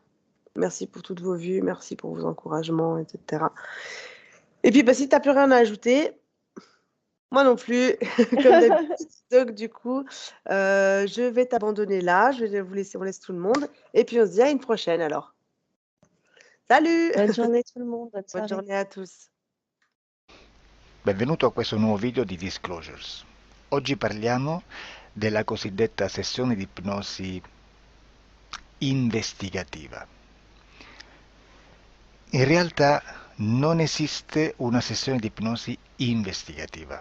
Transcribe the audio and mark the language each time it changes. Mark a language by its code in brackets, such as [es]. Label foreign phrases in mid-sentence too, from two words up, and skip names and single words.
[fr] Merci pour toutes vos vues, merci pour vos encouragements et cetera et puis, bah, si tu as plus rien à ajouter, moi non plus, comme d'habitude. Donc du coup, je vais t'abandonner là, je vais vous laisser on laisse tout le monde et puis on se dit à une prochaine alors. Salut! Bonne journée tout le monde, bonne Bonne soirée. journée à tous. [it] Benvenuto a questo nuovo video di Disclosures. Oggi parliamo della cosiddetta sessione di ipnosi investigativa. In realtà non esiste una sessione di ipnosi investigativa.